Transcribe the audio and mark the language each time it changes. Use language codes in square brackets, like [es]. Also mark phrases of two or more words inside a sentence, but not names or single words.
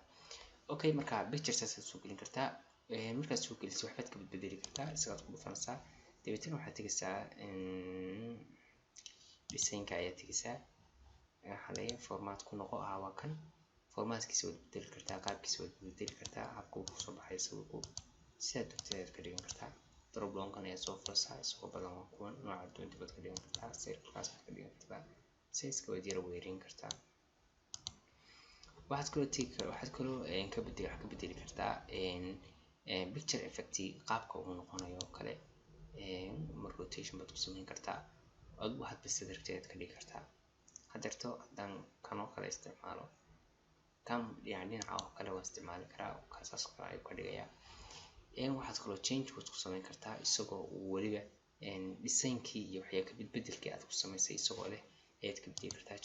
[so] okay marka picture-saas aad soo gelin kartaa. markaad soo geliso waxbaad ka bedeli kartaa isagaad ku dhufanaysaa dabeetana waxaad tegaysaa design-ka ayaad tegaysaa. waxaa leeyahay format ku noqo waa kan formatkiisa waad bedeli kartaa, qaabkiisa waad bedeli kartaa, habka uu kusoo baxay sawirku sidaad doonto ayaad ka dhigan kartaa. [en] drop down-kan [so] ayaad soo furaysaa isagoo badan waa kuwan nooca doonta baad ka dhigan kartaa. circle-kaas baad ka dhigan kartaa, size-ka waad yara weerin kartaa. waxaad kaloo ka bedeli kartaa [en] picture effect [so] qaabka uu noqonayo kale. rotation baad ku sameyn kartaa, adigu waxaad bas rabtid ka dhigi kartaa. hadeerto haddaan kanoo kale isticmaalo kan dhinaca oo kale waan isticmaali karaa, kaasaas kale ayuu ka dhigayaa. waxaad kaloo change ku sameyn kartaa isagoo waliba design-kii iyo waxyaa ka beddelkii aad ku samaysay isagoo leh ayaad ka bedeli kartaa.